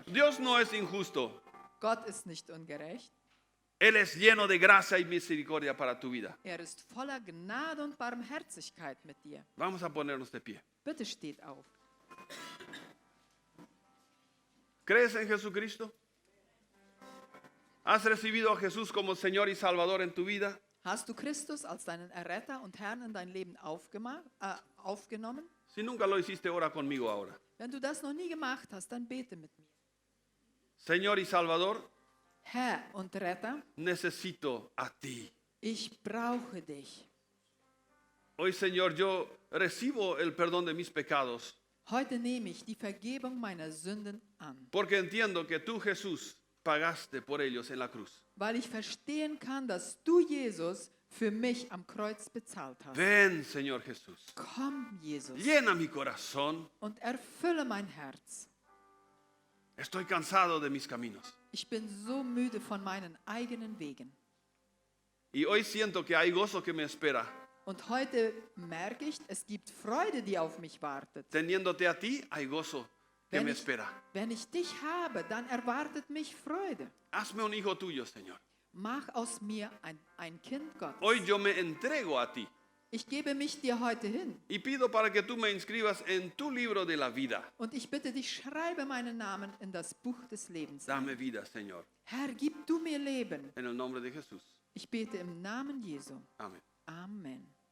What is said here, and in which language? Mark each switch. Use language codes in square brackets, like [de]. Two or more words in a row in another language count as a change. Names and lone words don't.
[es] Dios no es injusto. [de] Gott ist nicht ungerecht. [es] Él es lleno de gracia y misericordia para tu vida. [de] Er ist voller Gnade und Barmherzigkeit mit dir. [es] Vamos a ponernos de pie. [de] Bitte steht auf. [es] ¿Crees en Jesucristo? ¿Has recibido a Jesús como Señor y Salvador en tu vida? [de] Hast du Christus als deinen Erretter und Herrn in dein Leben aufgenommen? [es] Si nunca lo hiciste, ora conmigo ahora. [de] Wenn du das noch nie gemacht hast, dann bete mit mir. [es] Señor y Salvador, [de] Herr und Retter, [es] necesito a ti. [de] ich brauche dich. [es] Hoy, Señor, yo recibo el perdón de mis pecados [de] Heute nehme ich die Vergebung meiner Sünden an, [es] porque entiendo que tú, Jesús, pagaste por ellos en la cruz. [de] weil ich verstehen kann, dass du, Jesus, für mich am Kreuz bezahlt hast. [es] Ven, Señor Jesús. [de] Komm, Jesus, [es] Llena mi corazón. [de] und erfülle mein Herz. [es] Estoy cansado de mis caminos. [de] Ich bin so müde von meinen eigenen Wegen. [es] Y hoy siento que hay gozo que me espera. [de] Und heute merke ich, es gibt Freude, die auf mich wartet. [es] Teniéndote a ti, hay gozo que me espera. [de] Wenn ich dich habe, dann erwartet mich Freude. [es] Hazme un hijo tuyo, Señor. [de] Mach aus mir ein Kind Gottes. [es] Hoy yo me entrego a ti [de] Ich gebe mich dir heute hin. [es] y pido para que tú me inscribas en tu libro de la vida. [de] Und ich bitte dich, schreibe meinen Namen in das Buch des Lebens. [es] Dame vida, Señor. [de] Herr, gib du mir Leben. [es] En el nombre de Jesús. [de] Ich bete im Namen Jesu. [es] Amén. [de] Amen.